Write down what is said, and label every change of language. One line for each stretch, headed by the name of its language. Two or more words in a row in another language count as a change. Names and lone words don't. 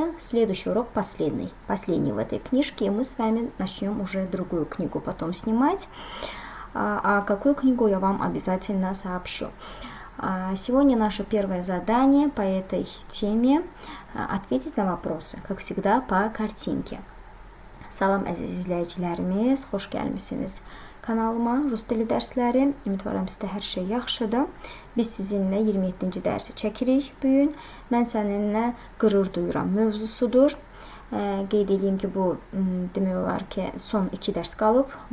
Russian: Следующий урок последний в этой книжке. И мы с вами начнем уже другую книгу потом снимать. А какую книгу я вам обязательно сообщу. Сегодня наше первое задание по этой теме ответить на вопросы, как всегда, по картинке.
Azerbaijani: Salam əziz izləyicilərimiz, xoş gəlmisiniz kanalıma, Rus dili dərsləri. Ümidvaram sizdə hər şey yaxşıdır. Biz sizinlə 27-ci dərsi çəkirik bu gün. Mən səninlə qürur duyuram mövzusudur. Qeyd edeyim ki, bu demək olar ki, son 2 dərs qalıb.